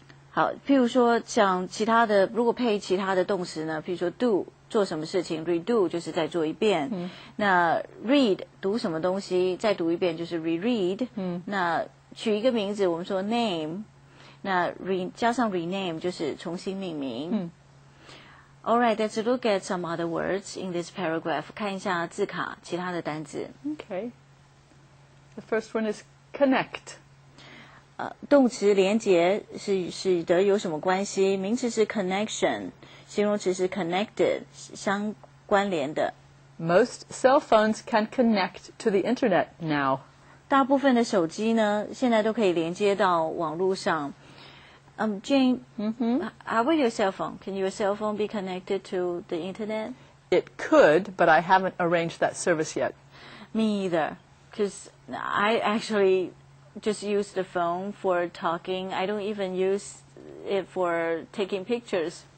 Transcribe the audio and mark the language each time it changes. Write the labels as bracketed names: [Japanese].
[Chinese] 好，譬如说像其他的，如果配其他的动词呢，譬如说 do 做什么事情 ，redo 就是再做一遍。那 read 读什么东西，再读一遍就是 reread。那取一个名字，我们说 name， 那加上 rename 就是重新命名。 [English] All right, let's look at some other words in this paragraph. [Chinese] 看一下字卡其他的单字。 [English] Okay. The first one is connect. [Chinese] 动词连结是使得有什么关系？名词是 connection， 形容词是 connected， 相关联的。 [English] Most cell phones can connect to the internet now. [Chinese] 大部分的手机呢，现在都可以连接到网络上。 [English] Jane, how about your cell phone? Can your cell phone be connected to the internet? It could, but I haven't arranged that service yet. Me either, because I actually just use the phone for talking. I don't even use it for taking pictures.